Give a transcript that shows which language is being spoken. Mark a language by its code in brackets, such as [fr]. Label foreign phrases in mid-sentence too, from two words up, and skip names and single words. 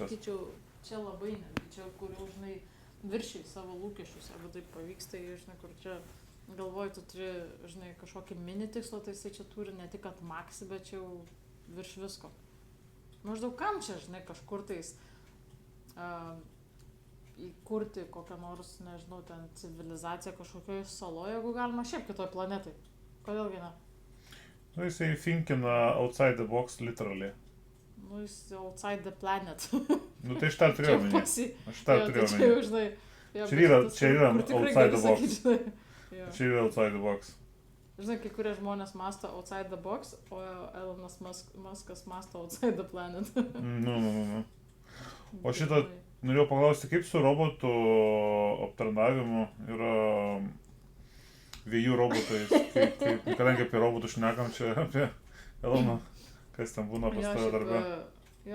[lt] Sakyčiau, čia labai netgi, čia kur jau, žinai, viršiai savo lūkesčius, jeigu taip pavyks, tai, žinai, kur čia galvoju, tu turi, žinai, kažkokį mini tikslą, tai jisai čia turi ne tik kad maksi, bet čia jau virš visko. Maždaug kam čia, žinai, kažkur tais... įkurti kokią nors, nežinau, ten civilizaciją kažkokioje saloje, jeigu galima šiaip kitoj planetai. Kodėlgi ne? Nu, jisai finkina [en] outside the box, literally. [lt] Nu, jis [en] outside the planet. [lt] Nu, tai aš tą turėjau omeny. Aš tą turėjau omeny. Čia jau, žinai... Čia yra [en] outside the box. [lt] Čia yra [en] outside the box. [lt] Žinai, kai kurie žmonės masto [en] outside the box, [lt] o Elonas Muskas masto [en] outside the planet. [lt] Nu. O šitą... Norėjau paklausti, kaip su robotų aptarnavimu yra vėjų robotais, kadangi apie robotų šnekam čia apie Eloną, kas ten būna pas tave darbe.